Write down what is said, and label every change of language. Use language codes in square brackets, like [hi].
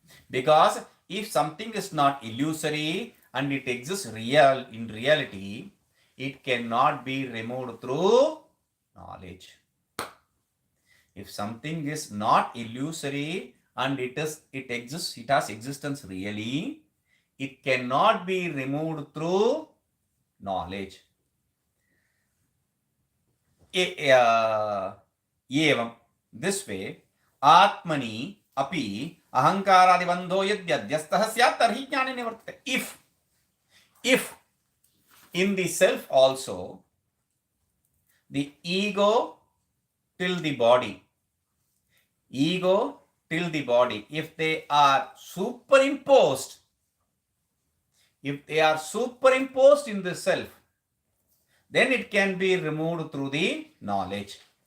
[en] Because if something is not illusory and it exists in reality, it cannot be removed through knowledge. If something is not illusory and it has existence really, it cannot be removed through knowledge. [sa] एवं [en] this way [sa] आत्मनि अपि अहंकारादिबन्धो यद्यध्यस्तः स्यात् तर्हि ज्ञाने निवर्तते. [en] If in the self also the ego till the body, if they are superimposed in the self, then it can be removed through the knowledge.